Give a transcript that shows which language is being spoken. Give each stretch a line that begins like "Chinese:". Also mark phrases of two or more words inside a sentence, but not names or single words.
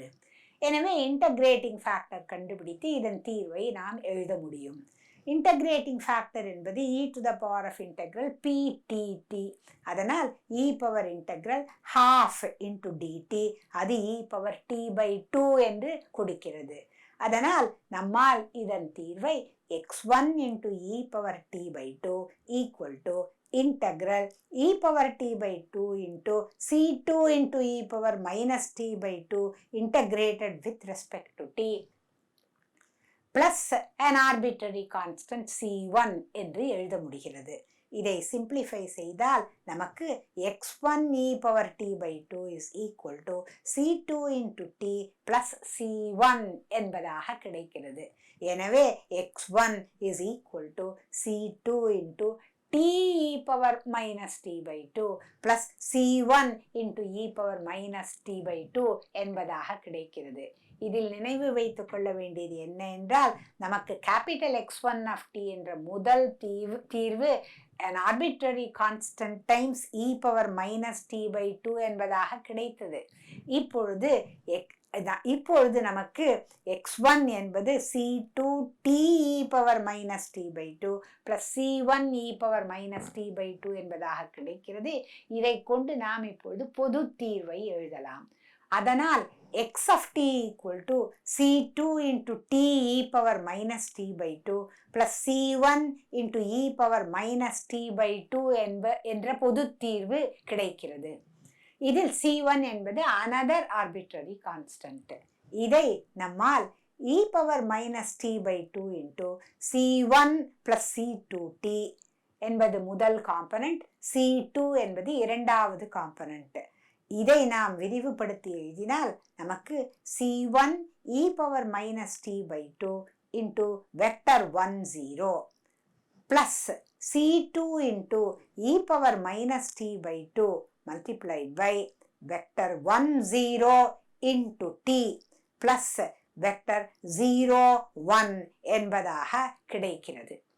Tamil: எனவே
English: integrating factor
Tamil: கண்டுபிடித்து இதன் தீர்வை நாம் எழுத முடியும்.
English: integrating factor
Tamil: என்பது e⁻∫ ptt. அதனால் e⁻12 × dt அது e⁻t/2 என்று கொடுக்கிறது. அதனால் நம்மால் இதன் தீர்வை
English: x1 × e⁻t/2 = e⁻t/2 × c2 × e⁻t/2 integrated with respect to t plus an arbitrary constant c1
Tamil: என்று எழுத முடிகிறது. இதை சிம்பிளிஃபை செய்தால் நமக்கு x1 e⁻t/2 = c2 × t plus c1 என்பதாக கிடைக்கிறது. எனவே x1 = c2 × t e⁻t/2 plus c1 × e⁻t/2 என்பதாக கிடைக்கிறது. இதில் நினைவு வைத்துக் கொள்ள வேண்டியது என்ன என்றால் நமக்கு கேபிட்டல் X1 of t என்ற முதல் தீர்வு
English: an arbitrary constant times
Tamil: e⁻t/2 என்பதாக கிடைத்தது. இப்பொழுது நமக்கு x1 என்பது c2 t e⁻t/2 plus c1 e⁻t/2 என்பதாக கிடைக்கிறது. இதை கொண்டு நாம் இப்பொழுது பொது தீர்வை எழுதலாம். அதனால் x of t = c2 × t e⁻t/2 plus c1 × e⁻t/2 என்ற பொது தீர்வு கிடைக்கிறது. இதில் c1 என்பது
English: another arbitrary constant.
Tamil: இதை நம்மால் e⁻t/2 × c1 plus c2t என்பது முதல் காம்பனண்ட், c2 என்பது இரண்டாவது காம்பனண்ட். இதை நாம் விரிவுபடுத்தி எழுதினால் நமக்கு c1 e⁻t/2 ×
English: vector 1 0 plus c2 × e⁻t/2 multiplied by vector 1 0 × t plus
Tamil: வெக்டர் 0 1 என்பதாக கிடைக்கிறது.